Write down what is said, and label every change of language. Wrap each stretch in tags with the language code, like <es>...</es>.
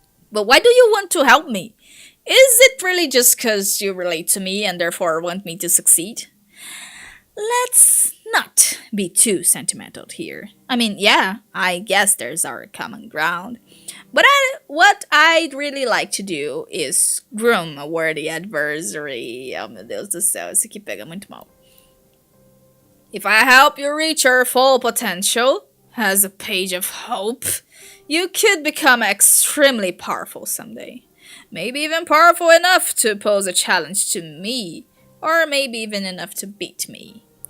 <en>But why do you want to help me? Is it really just because you relate to me and therefore want me to succeed? Let's not be too sentimental here. I mean, yeah, I guess there's our common ground. But what I'd really like to do is groom a worthy adversary.</en> <pt>Oh meu Deus do céu, esse aqui pega muito mal.</pt> <en>If I help you reach your full potential, as a page of hope, you could become extremely powerful someday. Maybe even powerful enough to pose a challenge to me, or maybe even enough to beat me.</en>